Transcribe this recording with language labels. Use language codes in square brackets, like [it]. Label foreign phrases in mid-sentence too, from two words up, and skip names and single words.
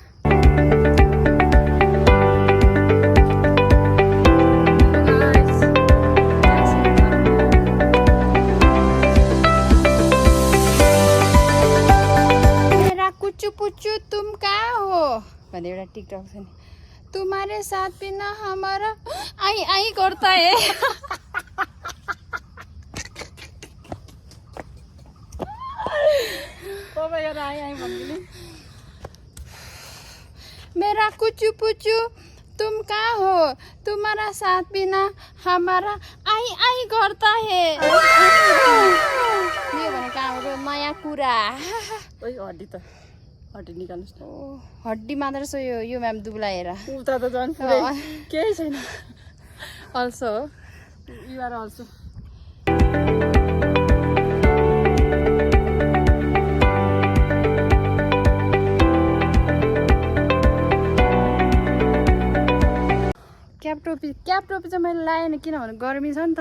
[hi] मेरा कुचु पुचु तुम कहाँ हो [ne] भन्ने एउटा टिकटक छ नि। [hi] तुम्हारे साथ बिना हमारा आई आई करता है। मेरा कुचु पुचु तुम कहाँ हो तुम्हारा साथ बिना हमारा आई आई करता है। [ne] यो भनेको हाम्रो नयाँ कुरा। हड्डी त हड्डी निकाल्नुस् न। हड्डी मात्र छ यो म्याम दुब्लाएर उता त झन् पुरै केही छैन। अल्सो [en] you are also cap [ne] टोपी चाहिँ मैले लगाएन किनभने गर्मी छ नि त।